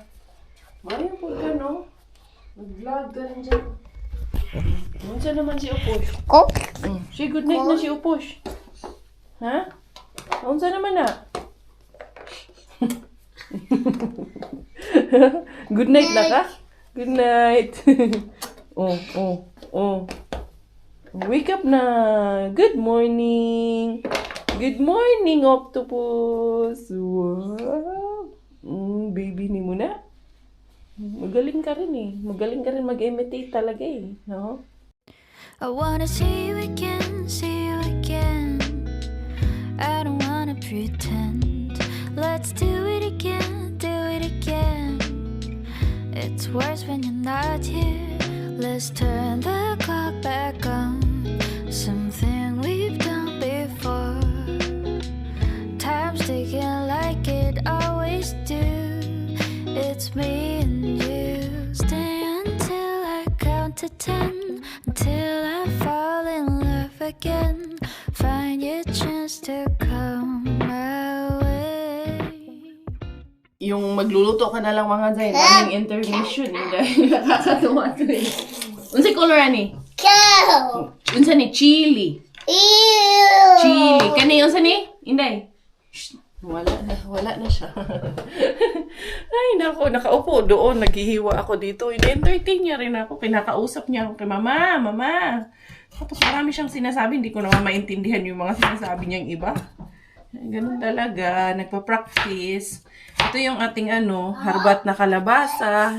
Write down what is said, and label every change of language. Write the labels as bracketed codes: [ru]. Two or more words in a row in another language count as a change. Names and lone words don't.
[tl] Mario po ka, no? Mag-vlog ka rin dyan. [ceb] Unsa naman si Uposh? Si [en] good night [ceb] na si Uposh. Ha? Unsa naman na? [en] Good night [ceb] na ka? [en] Good night. Wake up na. Good morning. Good morning, octopus. [ceb] Wow. Baby ni mo na. [tl] Magaling ka rin eh. Magaling ka rin mag-imitate talaga eh. No? [en] I wanna see you again, see you again. I don't wanna pretend. Let's do it again, do it again. It's worse when you're not here. Let's turn the clock back on. Something we've done before. Time's ticking like it always do. It's me and you. Stay until I count to 10. Until I fall in love again. Find your chance to come my way. [tl] Yung magluluto ka na lang mga Zay, daming intermission eh, dahil nakakatuwa to eh. [ceb] Unsa color ani? Go. Unsa ni? Chili. Ew. Chili. Kani unsa ni? Inday. Shh. Wala na siya. [tl] Ay, nako, nakaupo doon, naghihiwa ako dito. I-entertain niya rin ako. Pinakausap niya ako kay Mama. Tapos marami siyang sinasabi, hindi ko naman maintindihan yung mga sinasabi niyang iba. Ganun talaga, nagpa-practice. Ito yung ating harbat na kalabasa.